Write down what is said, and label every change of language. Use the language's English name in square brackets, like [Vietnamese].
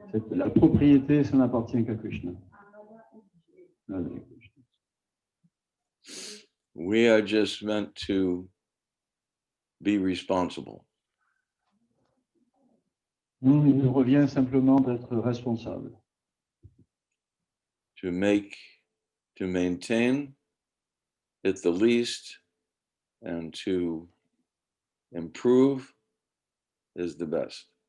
[French] La propriété, ça n'appartient qu'à Krishna. [English] We are just meant to be responsible. [French] Nous, il nous revient simplement d'être responsables. [English] To maintain at the least, and to improve is the best.